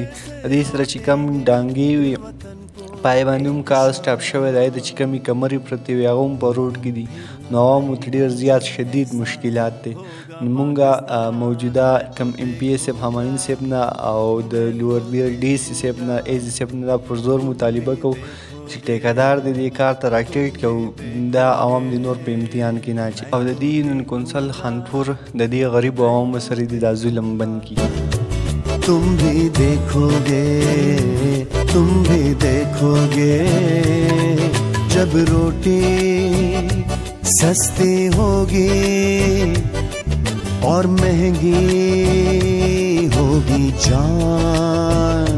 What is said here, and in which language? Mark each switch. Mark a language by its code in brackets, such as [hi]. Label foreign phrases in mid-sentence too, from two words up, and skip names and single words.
[ps] د دې سره چې کم ډانګې وي پای باندې هم کار سټاپ شوی دی د چې کمې کمرې پرتې وي هغه هم په روډ کې دي نو عوامو ته ډېر زیات شدید مشکلات دی نو مونږ موجوده کم MPA صاحب همایون صاحب نه او د لوور DC صاحب نه ایزي صاحب نه دا پر زور مطالبه کوو چې ټیکهدار د دې کار ته راټیټ کوو دا عوام د نور په امتحان کې نه اچي او د دې یونین کونسل خانپور د دې غریبو عوامو سره د ظلم بند کړي [ur] تم بھی دیکھو گے، تم بھی دیکھو گے جب روٹی سستی ہوگی اور مہنگی ہوگی جان.